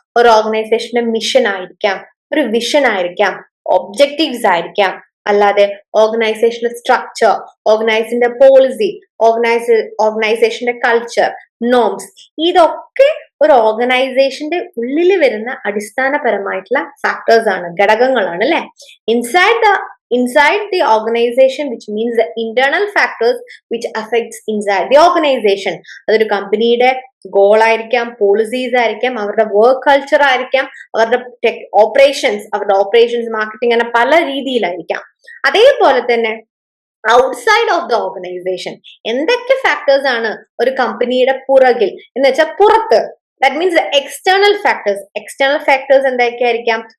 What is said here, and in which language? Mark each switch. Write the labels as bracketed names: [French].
[Malayalam] ഒരു ഓർഗനൈസേഷന്റെ മിഷൻ ആയിരിക്കാം, ഒരു വിഷൻ ആയിരിക്കാം, ഒബ്ജക്റ്റീവ്സ് ആയിരിക്കാം, അല്ലാതെ ഓർഗനൈസേഷന്റെ സ്ട്രക്ചർ, ഓർഗനൈസിന്റെ പോളിസി, ഓർഗനൈസേഷന്റെ കൾച്ചർ, നോംസ്, ഇതൊക്കെ ഒരു ഓർഗനൈസേഷന്റെ ഉള്ളിൽ വരുന്ന അടിസ്ഥാനപരമായിട്ടുള്ള ഫാക്ടേഴ്സ് ആണ്, ഘടകങ്ങളാണ് അല്ലെ. [English] inside the organization, which means the internal factors which affects inside the organization. [Malayalam] അതൊരു കമ്പനിയുടെ ഗോൾ ആയിരിക്കാം, പോളിസീസ് ആയിരിക്കാം, അവരുടെ വർക്ക് കൾച്ചർ ആയിരിക്കാം, അവരുടെ ഓപ്പറേഷൻസ് മാർക്കറ്റിംഗ്, അങ്ങനെ പല രീതിയിലായിരിക്കാം. അതേപോലെ തന്നെ ഔട്ട്സൈഡ് ഓഫ് ദ ഓർഗനൈസേഷൻ എന്തൊക്കെ ഫാക്ടേഴ്സ് ആണ് ഒരു കമ്പനിയുടെ പുറകിൽ എന്ന് വെച്ചാൽ പുറത്ത് [English] That means the external factors [Malayalam] എന്തൊക്കെയായിരിക്കാം?